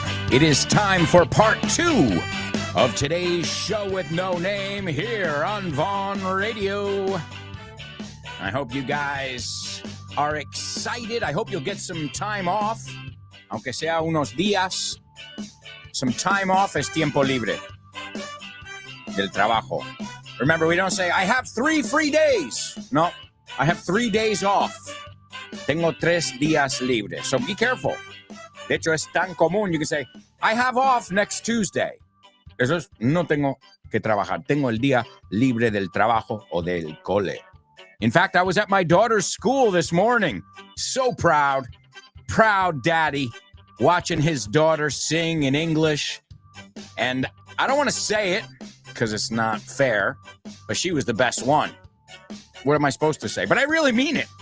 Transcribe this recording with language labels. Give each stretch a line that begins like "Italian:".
English: It is time for part 2 of today's show with no name here on Vaughn Radio. I hope you guys are excited. I hope you'll get some time off,
Spanish: aunque sea unos días.
English: Some time off
Spanish: es tiempo libre del trabajo.
English: Remember, we don't say, I have 3 free days. No, I have 3 days off.
Spanish: Tengo 3 días libres.
English: So be careful.
Spanish: De hecho, es tan común.
English: You can say, I have off next Tuesday.
Spanish: Eso es, no tengo que trabajar. Tengo el día libre del trabajo o del cole.
English: In fact, I was at my daughter's school this morning. So proud. Proud daddy. Watching his daughter sing in English. And I don't want to say it because it's not fair, but she was the best one. What am I supposed to say? But I really mean it.